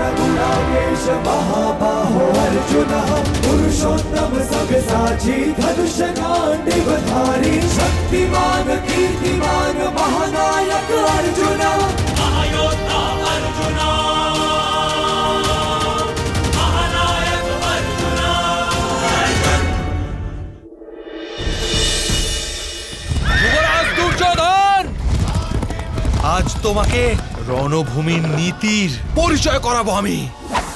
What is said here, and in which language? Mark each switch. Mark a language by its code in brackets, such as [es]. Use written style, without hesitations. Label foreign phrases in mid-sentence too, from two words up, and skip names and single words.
[sa] गुणाकेश महाबाहो अर्जुनः पुरुषोत्तम सव्यसाची धनुष गाण्डीवधारी शक्तिमान कीर्तिमान महानायक अर्जुन महायोद्धा अर्जुन महानायक अर्जुन। [bn] যুবরাজ দুর্যোধন, আজ তোমাকে রণভূমির নীতির পরিচয় করাবো আমি।